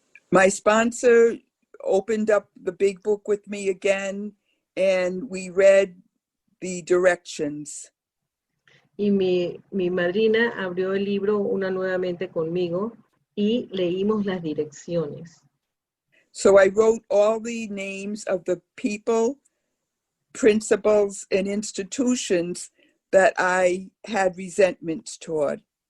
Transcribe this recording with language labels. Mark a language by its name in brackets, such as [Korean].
[English] My sponsor opened up the big book with me again, and we read the directions. [Spanish] Y mi madrina abrió el libro nuevamente conmigo y leímos las direcciones. [English] So I wrote all the names of the people, principles, and institutions that I had resentments toward.